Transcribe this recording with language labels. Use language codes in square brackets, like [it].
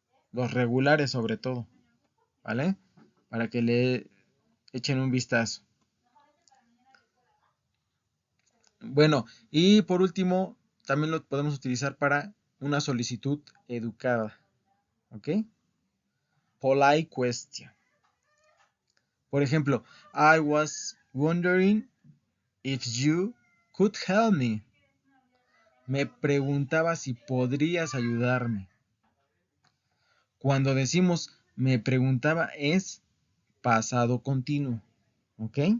[es] Los regulares sobre todo. ¿Vale? Para que le echen un vistazo. Bueno, y por último, también lo podemos utilizar para una solicitud educada. [en] ¿Ok? Polite question. [es] Por ejemplo, [en] I was wondering if you could help me. [es] Me preguntaba si podrías ayudarme. Cuando decimos me preguntaba es pasado continuo. ¿Ok?